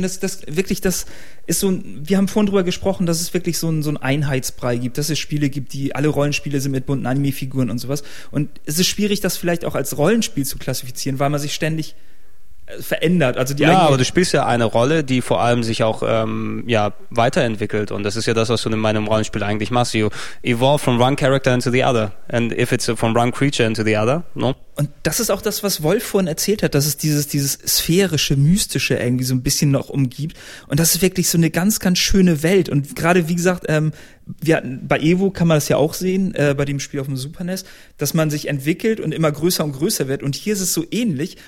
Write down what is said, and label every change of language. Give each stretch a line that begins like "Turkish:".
German: Das ist so ein, wir haben vorhin drüber gesprochen, dass es wirklich so ein Einheitsbrei gibt, dass es Spiele gibt, die alle Rollenspiele sind mit bunten Anime-Figuren und sowas. Und es ist schwierig, das vielleicht auch als Rollenspiel zu klassifizieren, weil man sich ständig verändert. Also die Aber du spielst ja eine Rolle, die vor allem sich auch weiterentwickelt, und das ist ja das, was du in meinem Rollenspiel eigentlich machst.
English: You evolve from one character into the other, and if it's from one creature into the other, no?
German: Und das ist auch das, was Wolf vorhin erzählt hat, dass es dieses sphärische, mystische irgendwie so ein bisschen noch umgibt, und das ist wirklich so eine ganz, ganz schöne Welt. Und gerade, wie gesagt, wir hatten, bei Evo kann man das ja auch sehen, bei dem Spiel auf dem Super NES, dass man sich entwickelt und immer größer und größer wird, und hier ist es so ähnlich.